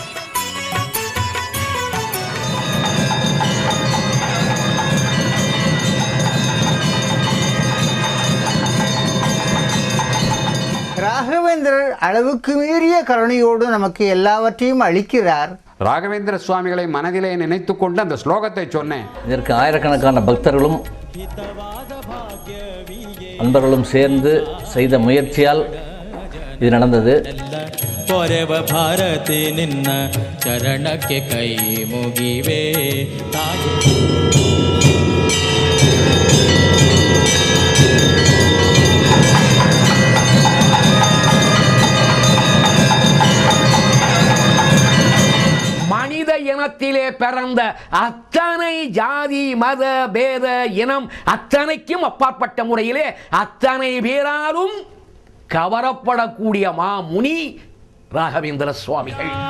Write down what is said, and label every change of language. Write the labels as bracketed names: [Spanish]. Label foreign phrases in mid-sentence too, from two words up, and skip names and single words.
[Tamil] ராகவேந்திரர் அளவுக்கு மீறிய கருணையோடு நமக்கு எல்லாவற்றையும் அளிக்கிறார். ராகவேந்திர சுவாமிகளை மனதிலே நினைத்து கொண்டு அந்த ஸ்லோகத்தை சொன்னேன். இதற்கு ஆயிரக்கணக்கான பக்தர்களும் அன்பர்களும் சேர்ந்து செய்த முயற்சியால் இது நடந்தது. [Kannada] ಪೊರೆವ ಭಾರತಿ ನಿನ್ನ ಚರಣಕ್ಕೆ ಕೈ ಮುಗಿವೆ. [Tamil] மனித இனத்திலே பிறந்த அத்தனை ஜாதி மத பேத இனம் அத்தனைக்கும் அப்பாற்பட்ட முறையிலே அத்தனை பேராலும் கவரப்படக்கூடிய மாமுனி ராகவேந்திர சுவாமிகள்.